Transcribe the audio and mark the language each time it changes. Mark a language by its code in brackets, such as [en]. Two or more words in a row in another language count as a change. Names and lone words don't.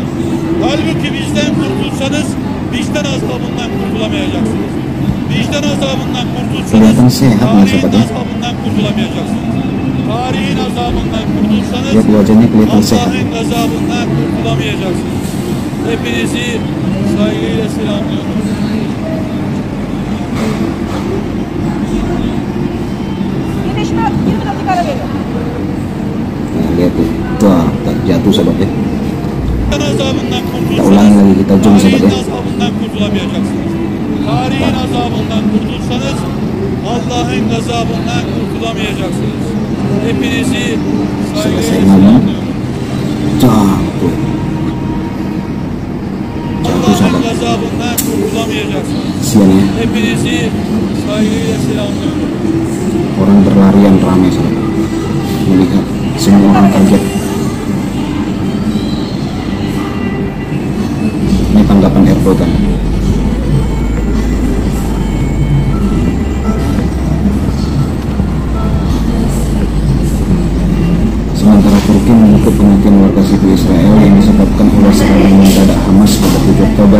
[tr] Halbuki bizden kurtulsanız vicdan azabından kurtulamayacaksınız. Vicdan azabından kurtulsanız tarihin azabından kurtulamayacaksınız. Tarihin azabından kurtulsanız Allah'ın azabından kurtulamayacaksınız. Hepinizi saygıyla selamlıyorum. [id] lihat tuh, wah jatuh sahabat ya. [tr] Vicdan azabından [id] Kita ulangi lagi, kita zoom sahabat ya. [tr] azabından kurtulamayacaksınız. Tarihin azabından kurtulsanız Allah'ın gazabından kurtulamayacaksınız. Hepinizi saygıyla [id] Selesai ngomong, [tr] selamlıyorum. [id] jatuh. Jatuh [tr] Allah'ın [id] sahabat. [tr] gazabından kurtulamayacaksınız. [id] Siang ya, [tr] Hepinizi saygıyla selamlıyorum. [id] orang berlarian ramai sahabat. Melihat semua orang kaget. Ini tanggapan Erdogan. Sementara Turki menutup kematian warga sipil Israel yang disebabkan oleh serangan mendadak Hamas pada 7 Oktober.